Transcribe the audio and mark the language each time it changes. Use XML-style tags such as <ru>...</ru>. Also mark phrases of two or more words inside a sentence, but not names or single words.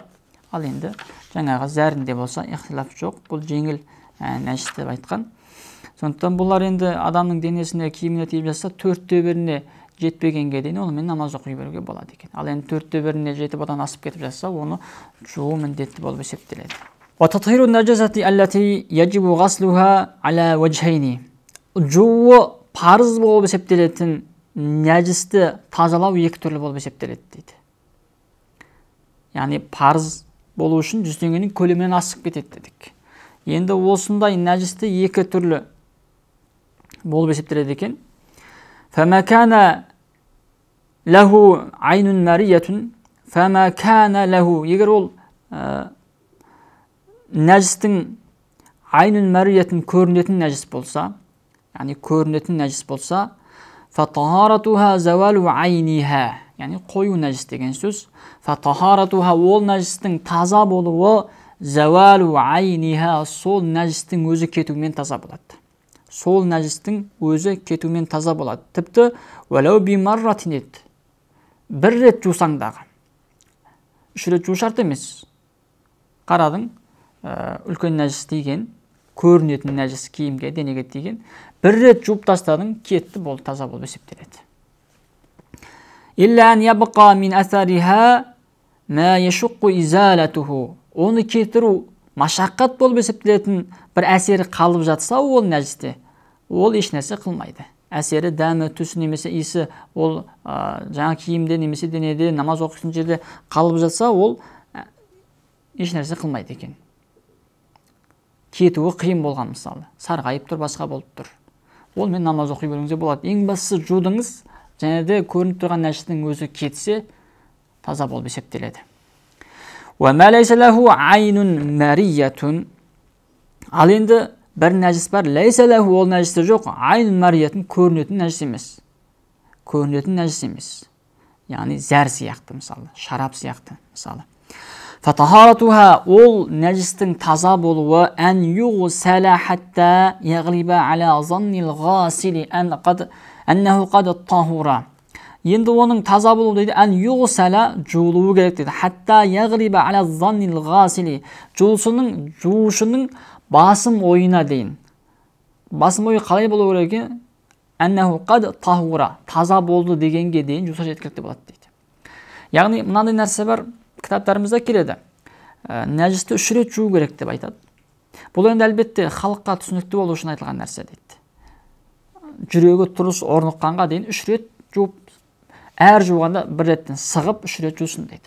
<kk>Ал енді жаңағы зәрінде болса ихтилаф жоқ, бұл жеңіл нәжіс деп айтқан. Сондықтан бұлар енді адамның денесіне, киіміне тиіп жатса, 4/4-іне жетпегенге дейін онымен намаз оқи беруге болады екен. Ал енді 4/4-іне жетіп одан асып кетіп жатса, оны жуу міндетті болып есептеледі.</kk> <ar>وتطهير النجاسة التي يجب غسلها على وجهين.</ar> <kk>Жуу парыз болып есептелетін нәжісті тазалау екі түрлі болып есептеледі дейді. Яғни парыз болу үшін 100 теңгенің көлемінен асып кетеді дедік. Енді осындай нәжісті екі түрлі болып есептеледі екен.</kk> <ar>فما كان له عين مرية فما كان له,</ar> <kk>егер ол нәжістің</kk> <ar>عين مرئية</ar> <kk>көрінетін нәжіс болса, яғни көрінетін нәжіс болса,</kk> <ar>فطهارتها زوال عينها,</ar> <kk>яғни қою нәжіс деген сөз. Фатахаратуха, ол нәжістің таза болуы,</kk> <ar>زوال عينها,</ar> <kk>сол нәжістің өзі кетумен таза болады. Сол нәжістің өзі кетумен таза болады. Тіпті</kk> <ar>ولو بمرة</ar> <kk>ет, бір рет жусаңдағы, 3 рет жу шарт емес. Қарадың, үлкен нәжіс тиген, көрінетін нәжіс киімге, денеге тиген, бір рет жуып тастадың, кетті, бол таза болып есептеледі.</kk> <ar>إلا أن يبقى من أثرها ما يشق إزالته,</ar> <kk>оны кетіру машаққат болып есептелетін бір әсері қалып жатса, ол нәжісте, ол еш нәрсе қылмайды. Әсері, дәмі, түсі немесе иісі, ол жаңа киімде немесе денеде, намаз оқитын жерде қалып жатса, ол еш нәрсе қылмайды екен. Кетуі қиын болған мысалы, сарғайып тұр, басқа болып тұр. Ол мен намаз оқи беруіңізде болады. Ең бастысы жудыңыз, және де көрініп тұрған нәжістің өзі кетсе, таза болып есептеледі.</kk> <ar>وَمَا لَيْسَ لَهُ عَيْنٌ مَرِيَّةٌ,</ar> <kk>ал енді бір нәжіс бар,</kk> <ar>ليس له,</ar> <kk>ол нәжісі жоқ,</kk> <ar>عين مرئية,</ar> <kk>көрінетін нәжіс емес. Көрінетін нәжіс емес. Яғни зәр сияқты мысалы, шарап сияқты мысалы.</kk> <ar>فطهارتها,</ar> <kk>ол нәжістің таза болуы,</kk> <ar>أن يغسل حتى يغلب على ظن الغاسل أنه قد طهر.</ar> <kk>Енді оның таза болуы дейді,</kk> <ar>أن يغسل,</ar> <kk>жуылуы керек дейді.</kk> <ar>حتى يغلب على ظن الغاسل,</ar> <kk>жуушының басым ойына дейін. Басым ойы қалай болу керек?</kk> <ar>أنه قد طهر,</ar> <kk>таза болды дегенге дейін жуса жеткілікті болады дейді. Яғни мынандай нәрсе бар, кітаптарымызда келеді. Нәжісті 3 рет жуу керек деп айтады. Бұл енді әлбетте халыққа түсінікті болу үшін айтылған нәрсе дейді. Жүрегі тұрыс орныққанға дейін 3 рет жуып, әр жуғанда 1 реттен сығып 3 рет жусын дейді.</kk>